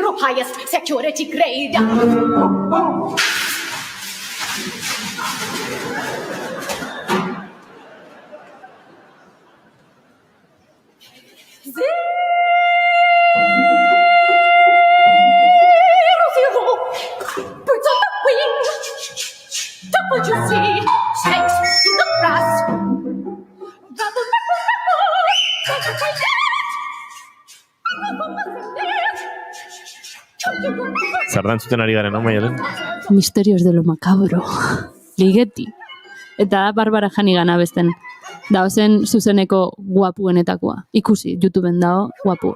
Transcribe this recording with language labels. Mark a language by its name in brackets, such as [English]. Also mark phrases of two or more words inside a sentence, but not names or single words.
[English] highest security grade. Birds on the wing, double you see, snakes in the grass. Rattle, rattle, rattle, [Basque] Zer da entzuten ari garen, no, Maialen? [Spanish] Misterios de lo macabro. Ligeti. [Basque] Eta da Barbara Hannigan abesten. Da zen zuzeneko guapuenetakoa. Ikusi, YouTubeen dago guapu.